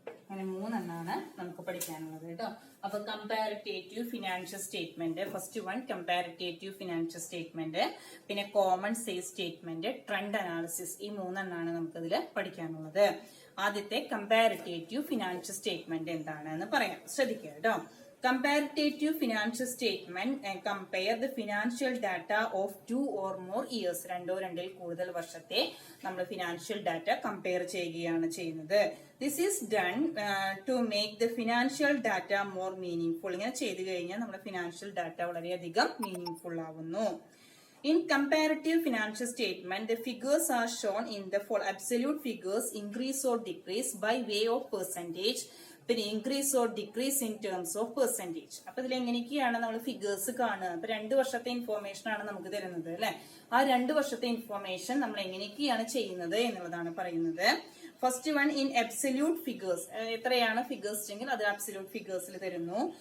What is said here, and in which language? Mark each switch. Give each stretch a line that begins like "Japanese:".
Malayalam: അങ്ങനെ 3 നമുക്ക് പഠിക്കാനുള്ളത് കേട്ടോ. അപ്പൊ comparative financial statement, first one comparative financial statement, പിന്നെ common sales statement, trend analysis, ഈ 3 നമുക്കതിൽ പഠിക്കാനുള്ളത്. ആദ്യത്തെ കമ്പാരിറ്റേറ്റീവ് ഫിനാൻഷ്യൽ സ്റ്റേറ്റ്മെന്റ് എന്താണെന്ന് പറയാം, ശ്രദ്ധിക്കുക കേട്ടോ.
English: Comparative financial statement compare the financial data of 2 or more years.
Malayalam: 2 or 2 കൂടുതൽ വർഷത്തെ നമ്മൾ ഫിനാൻഷ്യൽ ഡാറ്റ കമ്പയർ ചെയ്യുകയാണ് ചെയ്യുന്നത്.
English: This is done to make the financial data more meaningful.
Malayalam: ഇങ്ങനെ ചെയ്തു കഴിഞ്ഞാൽ നമ്മുടെ ഫിനാൻഷ്യൽ ഡാറ്റ വളരെയധികം മീനിങ്ഫുൾ ആവുന്നു.
English: In comparative financial statement, the figures are shown in the absolute figures increase or decrease by way of percentage. പിന്നെ increase or decrease in terms of percentage.
Malayalam: അപ്പൊ ഇതിൽ എങ്ങനെയൊക്കെയാണ് നമ്മൾ ഫിഗേഴ്സ് കാണുക? അപ്പൊ 2 വർഷത്തെ ഇൻഫോർമേഷൻ ആണ് നമുക്ക് തരുന്നത് അല്ലെ. ആ 2 വർഷത്തെ ഇൻഫോർമേഷൻ നമ്മൾ എങ്ങനെയൊക്കെയാണ് ചെയ്യുന്നത് എന്നുള്ളതാണ് പറയുന്നത്.
English: First one in absolute figures.
Malayalam: എത്രയാണ് ഫിഗേഴ്സ് എങ്കിൽ അത് അബ്സല്യൂട്ട് ഫിഗേഴ്സിൽ തരുന്നു.